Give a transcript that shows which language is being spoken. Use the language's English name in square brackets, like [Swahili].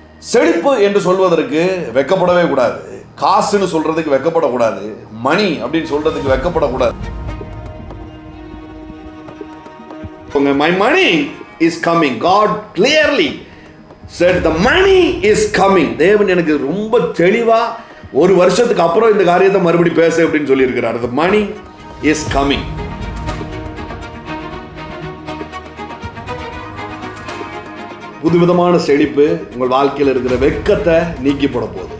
[Tamil] செழிப்பு என்று சொல்வதற்கு வெக்கப்படவே கூடாது. காசுன்னு சொல்றதுக்கு வெக்கப்படக்கூடாது. மணி அப்படின்னு சொல்றதுக்கு வெக்கப்படக்கூடாது. [English] My money is coming. God clearly said the money is coming. [Tamil] தேவன் எனக்கு ரொம்ப தெளிவா ஒரு வருஷத்துக்கு அப்புறம் இந்த காரியத்தை மறுபடி பேச அப்படின்னு சொல்லி இருக்கிறார். [English] The money is coming. [Tamil] புதுவிதமான செழிப்பு உங்கள் வாழ்க்கையில் இருக்கிற வெக்கத்தை நீக்கி போட போகுது.